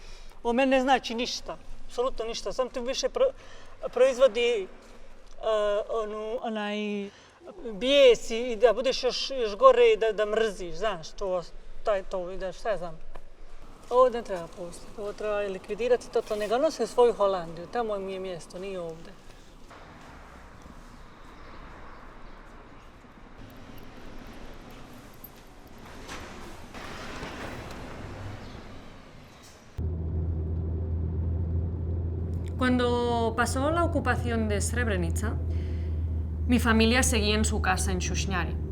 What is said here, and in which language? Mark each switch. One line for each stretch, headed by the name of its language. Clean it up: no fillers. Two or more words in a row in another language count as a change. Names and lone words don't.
Bosnian: Ovo meni ne znači ništa, apsolutno ništa, sam ti više proizvodi onaj bijes i da budeš još gore i da mrziš, znaš, to ideš, šta ja znam. Ovo ne treba pustiti, ovo treba likvidirati totalno, nego nose svoju Holandiju, tamo mi je mjesto, nije ovdje.
Spanish: Cuando pasó la ocupación de Srebrenica, mi familia seguía en su casa en Shushnari.